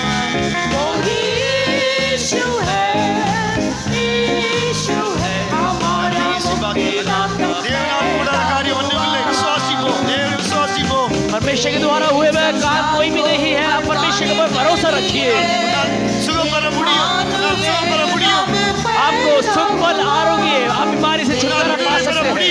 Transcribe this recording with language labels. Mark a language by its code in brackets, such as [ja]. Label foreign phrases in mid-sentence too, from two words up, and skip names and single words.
[hi] वही यीशु है हमारा मुक्तिदाता [ta] தேவனால் கூடாத காரியம் ஒன்றுமில்லை. விசுவாசிப்போம், தேவனை விசுவாசிப்போம். [hi] परमेश्वर के द्वारा हुए वह काम कोई भी नहीं है. आप परमेश्वर के ऊपर भरोसा रखिए. [ta] சுகம் பெற முடியும், சுகம் பெற முடியும். [hi] आपको सुख बल आरोग्य आप बीमारी से छुटकारा पा सकते हैं.